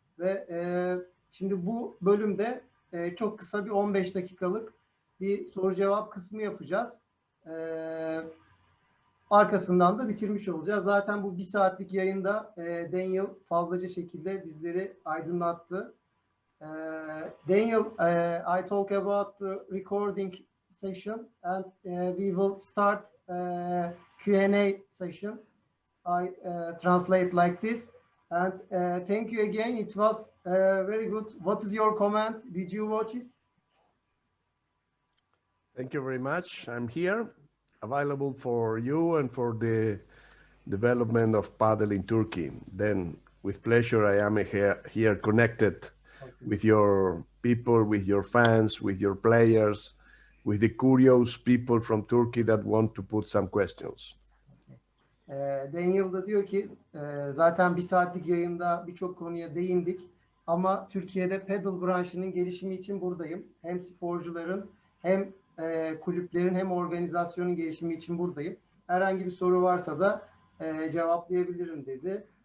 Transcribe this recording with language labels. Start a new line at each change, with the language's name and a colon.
Turkish: Ve şimdi bu bölümde çok kısa bir 15 dakikalık bir soru cevap kısmı yapacağız. Arkasından da bitirmiş olacağız. Zaten bu 1 saatlik yayında Daniel fazlaca şekilde bizleri aydınlattı.
English: Daniel, I talk about the recording session and we will start Q&A session. I translate like this. And thank you again. It was very good. What is your comment? Did you watch it? Thank you very much. I'm here, available for you and for the development of Padel in Turkey. Then, with pleasure, I am here connected with your people, with your fans, with your players, with the curious people from Turkey that want to put some questions.
Turkish: Daniel da diyor ki zaten 1 saatlik yayında birçok konuya değindik ama Türkiye'de Padel branşının gelişimi için buradayım. Hem sporcuların hem kulüplerin hem organizasyonun gelişimi için buradayım. Herhangi bir soru varsa da cevaplayabilirim dedi.